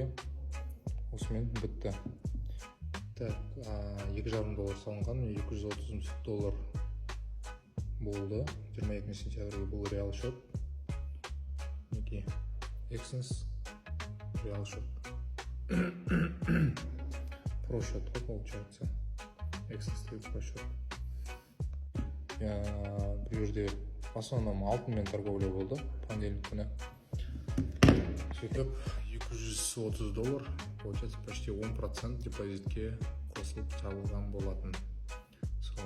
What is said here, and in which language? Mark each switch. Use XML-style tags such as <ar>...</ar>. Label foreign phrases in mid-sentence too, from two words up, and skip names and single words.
<kk>Осымен бітті. Так, $2,5 салынған, $230 болды. 22 сентябрьге бұл реал шот. Мінекей, Exness реал шот.</kk> <ru>Про счет, получается. Exness про счет.</ru> <kk>Бұл жерде основном алтынмен торговля болды понедельник күні. Сөйтіп $230,</kk> <ru>получается почти 10%</ru> <kk>депозитке қосылып жабылған болатын. Сол.</kk>